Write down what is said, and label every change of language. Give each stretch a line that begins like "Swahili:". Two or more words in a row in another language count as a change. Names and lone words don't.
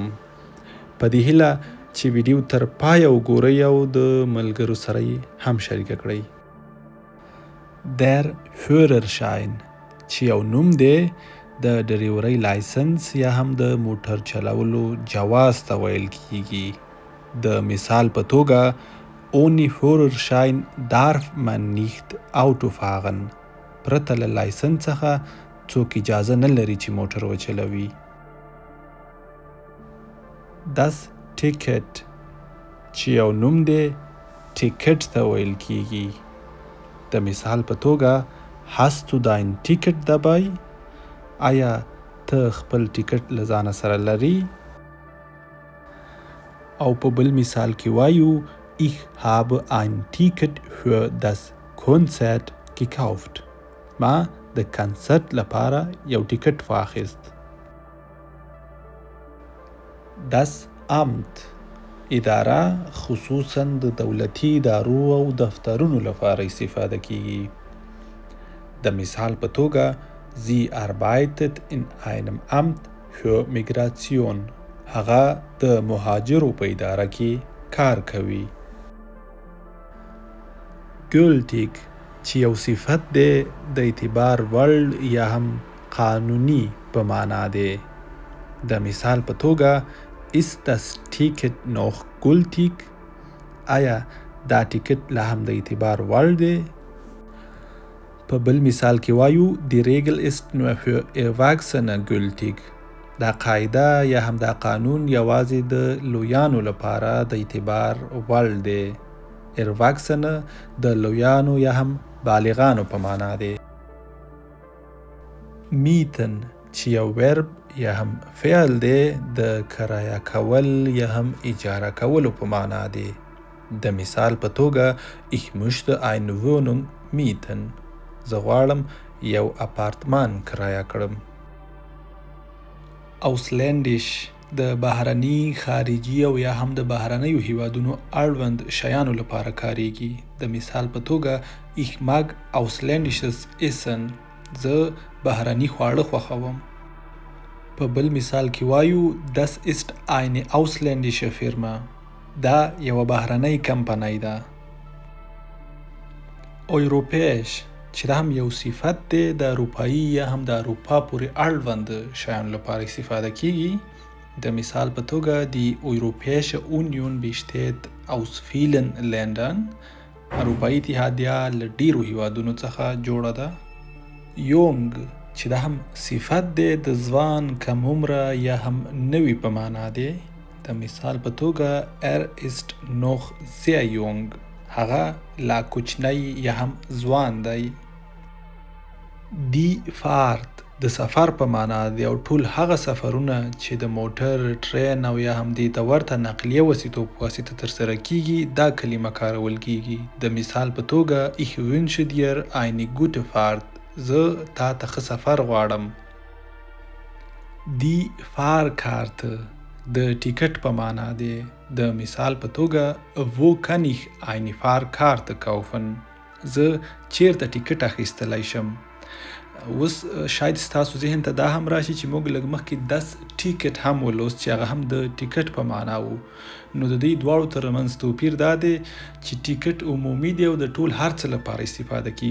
Pashto: په دې هیله چې ویډیو تر پایه وګورئ او د ملګرو سره یې هم شریکه کړئ.
German: Der Führerschein
Pashto: چې یو نوم دی د ډریورۍ لایسنس یا هم د موټر چلولو جواز ته ویل کیږي. د مثال په توګه
German: ohne Führerschein darf man nicht Auto fahren.
Pashto: پرته له لایسنس څخه څوک اجازه نه لري چې موټر وچلوي.
German: Das Ticket
Pashto: چې یو نوم دی ټیکټ ته ویل کیږي. د مثال په توګه
German: hast du dein Ticket dabei؟
Pashto: آیا ته خپل ټیکټ له ځانه سره لري؟ او په بل مثال کې وایو
German: ich habe ein Ticket für das Konzert gekauft.
Pashto: ما د کنسرت لپاره یو ټیکټ واخیست.
German: Das Amt
Pashto: اداره خصوصا د دولتي ادارو او دفترونو لپاره استفاده کیږي. د مثال په توګه
German: Sie arbeitet in einem Amt für Migration.
Pashto: هغه د مهاجرو په اداره کې کار کوي. Gültig چې یو صفت دی د اعتبار وړ یا هم قانوني په معنا دی. د مثال په توګه
German: Ist das Ticket noch gültig؟
Pashto: آیا دا ټیکټ لا هم د اعتبار وړ دی؟ په بل مثال کې وایو
German: Die Regel ist nur für Erwachsene gültig.
Pashto: دا قاعده یا هم دا قانون یوازې د لویانو لپاره د اعتبار وړ دی. Erwachsene د لویانو یا هم بالغانو په معنا دی. Mieten چې یو ورب یا هم فعل دی د کرایه کول یا هم اجاره کولو په معنا دی. د مثال په توګه
German: Ich möchte eine Wohnung mieten.
Pashto: زه غواړم یو اپارتمان کرایه کړم. Ausländisch د بهرني خارجي او یا هم د بهرنیو هیوادونو اړوند شیانو لپاره کاریږي. د مثال په توګه
German: Ich mag ausländisches Essen.
Pashto: زه بهرني خواړه خوښوم. په بل مثال کې وایو
German: Das ist eine ausländische Firma.
Pashto: دا یوه بهرنۍ کمپنۍ ده. Europäisch چې دا هم یو صفت دی د اروپایي یا هم د اروپا پورې اړوند شیانو لپاره استفاده کیږي. د مثال په توګه
German: Die Europäische Union besteht aus vielen Ländern.
Pashto: اروپایي اتحادیه له ډیرو هیوادونو څخه جوړه ده. Jung چې دا هم صفت دی د ځوان کم عمره یا هم نوي په معنا دی. د مثال په توګه
German: ist noch sehr jung.
Pashto: هغه لا کوچنی یا هم ځوان دی.
German: Die Fahrt
Pashto: د سفر په معنا دی او ټول هغه سفرونه چې د موټر، ټرین او یا هم دې ته ورته نقلیه وسیلو په واسطه ترسره کیږي دا کلمه کارول کیږي. د مثال په توګه
German: Ich wünsche dir eine gute Fahrt.
Pashto: زه تا ته ښه سفر غواړم.
German: Die Fahrkarte
Pashto: د ټیکټ په معنا دی. د مثال په توګه
German: Wo kann ich eine Fahrkarte kaufen؟
Pashto: زه چیرته ټیکټ اخیستلی شم؟ اوس شاید ستاسو ذهن ته دا هم راشي چې موږ لږ مخکې
German: Das Ticket
Pashto: هم ولوست چې هغه هم د ټیکټ په معنا و. نو د دې دواړو ترمنځ توپیر دا دی چې ټیکټ عمومي دی او د ټول هر څه لپاره استفاده کیږي.